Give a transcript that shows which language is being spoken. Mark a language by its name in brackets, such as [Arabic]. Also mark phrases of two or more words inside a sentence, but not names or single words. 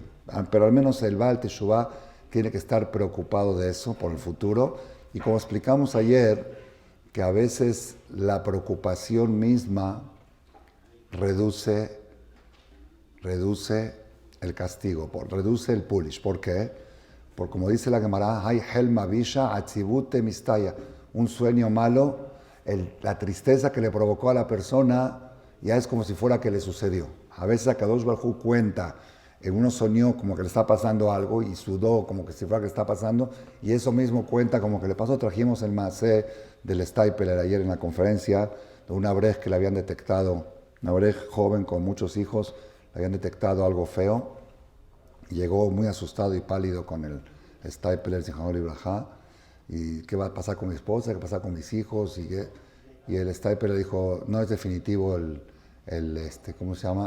[Spanish] Pero al menos el [Hebrew] בעל תשובה [Spanish] tiene que estar preocupado de eso por el futuro. Y como explicamos ayer, que a veces la preocupación misma reduce el castigo, reduce el pulish. ¿Por qué? Porque como dice la Gemara, hay [Aramaic] חלמא בישא עציבותא מסתייה, [Spanish] un sueño malo, la tristeza que le provocó a la persona ya es como si fuera que le sucedió. A veces [Hebrew] הקדוש ברוך הוא [Spanish] cuenta, uno soñó como que le está pasando algo y sudó como que si fuera que le está pasando, y eso mismo cuenta como que le pasó. Trajimos el Maaseh del Stapler ayer en la conferencia, de una brej que le habían detectado, una brej joven con muchos hijos, le habían detectado algo feo, y llegó muy asustado y pálido con el Stapler, [Hebrew] זכרונו לברכה, [Spanish] y qué va a pasar con mi esposa, qué va a pasar con mis hijos, y el Stapler le dijo, no es definitivo ¿cómo se llama?